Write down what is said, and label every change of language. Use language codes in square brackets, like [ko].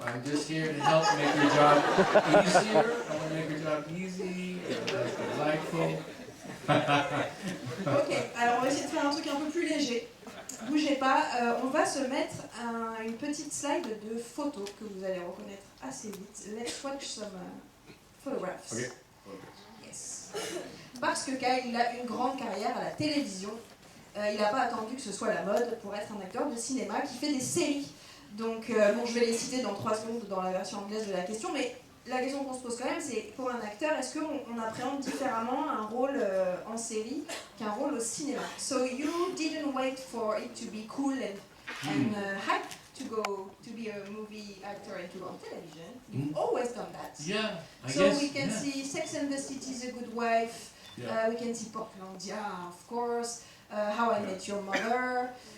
[en] I'm just here to help make your job easier. I want to make your job easy, delightful. [fr] Ok, alors on va essayer de faire un truc un peu plus léger. Bougez pas, on va se mettre une petite slide de photos que vous allez reconnaître assez vite. [en] Let's watch some photographs. Okay. Yes. [fr] Parce que Kyle, il a une grande carrière à la télévision. Il n'a pas attendu que ce soit la mode pour être un acteur de cinéma qui fait des séries. Donc, bon, je vais les citer dans 3 secondes dans la version anglaise de la question, mais la question qu'on se pose quand même, c'est pour un acteur, est-ce qu'on appréhende différemment un rôle en série qu'un rôle au cinéma? [en] So you didn't wait for it to be cool and hype to go to be a movie actor and to go on television. You've always done that. Yeah, I So guess. we can Yeah. see Sex and the City is a Good Wife. Yeah. We can see Portlandia, of course. How I Met Your Mother.